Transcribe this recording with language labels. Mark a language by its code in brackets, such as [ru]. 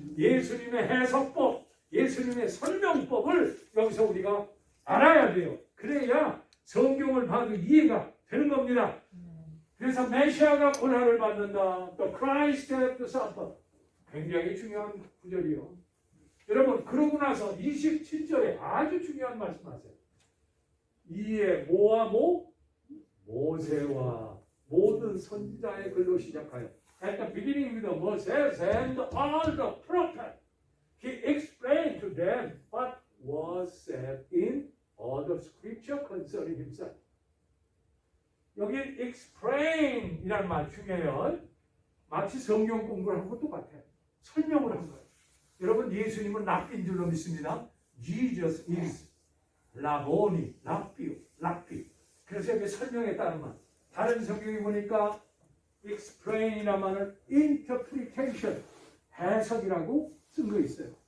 [ko] 예수님의 해석법, 예수님의 설명법을 여기서 우리가 알아야 돼요. 그래야 성경을 봐도 이해가 되는 겁니다. 그래서 메시아가 고난을 받는다. [en] 또 Christ had to suffer. [ko] 굉장히 중요한 구절이요. 여러분 그러고 나서 27절에 아주 중요한 말씀하세요. 이에 모와 모세와 모든 선지자의 글로 시작하여 [en] At the beginning with Moses and all the prophets, he explained to them what was said in all the scripture concerning himself. [ko] 여기 explain이라는 말 중요해요. 마치 성경 공부를 한 것도 같아요. 설명을 한 거예요. 여러분 예수님은 랍비인 줄로 믿습니다. [en] Jesus is [ko] 라보니, 랍비. 그래서 여기 설명했다는 말. 다른 성경에 보니까 explain이라는 말을 interpretation, 해석이라고 쓴 거 있어요.